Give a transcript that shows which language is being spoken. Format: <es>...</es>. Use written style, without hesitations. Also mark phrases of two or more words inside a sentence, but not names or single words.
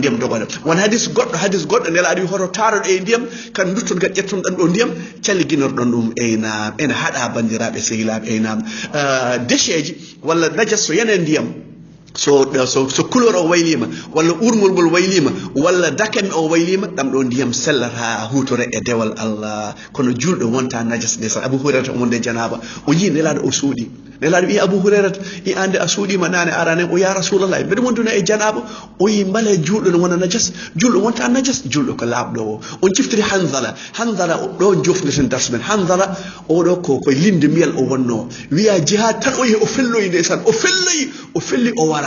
<ff>ndiyam dogata won hadis goɗɗo nelaɗo wi hoto taroɗo e ndiyam kan dutton kadi ƴetton ɗan ɗo ndiyam calliginorɗon ɗum eynam ene haɗa bandiraɓe sehilaɓe eynam déchet ji walla najas so yana ndiyam so couleur o waylima walla urngol ngol waylima walla dakame o waylima ɗam ɗo ndiyam sellata hutore e dewal Allah kono julɗo wonta najas nde sa Abu Hurairata o wonde janaba o yi nelaɗo o suuɗi nelaɗo wi Abu Hurairata i ande a suuɗima nane arane o</ff> <ar>يا رسول الله</ar> <ff>mbeɗa wonduna e janaba o yi mbale julɗo no wona najas julɗo wonta najas julɗo ko laaɓɗo o on ciftiri Hanzala ɗo jofneten darsu men Hanzala oɗo ko linde miyal o wonno wiya jihad tan o yehi o felloyi ndesan o felli o wara</ff>